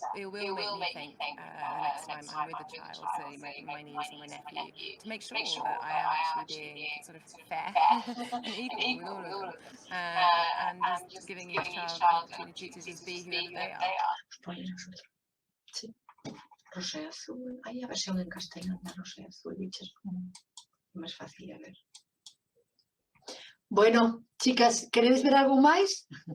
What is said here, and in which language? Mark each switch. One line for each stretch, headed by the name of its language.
English: It will make me think the next time I'm with a child, so my niece or my nephew, to make sure that I am actually being sort of fair and equal with all of them, and just giving each child the opportunity to just be whoever they are.
Spanish: Sí. Rosa y azul. Hay la versión en castellano de rosa y azul, es más fácil de ver. Bueno, chicas, queréis ver algo máis?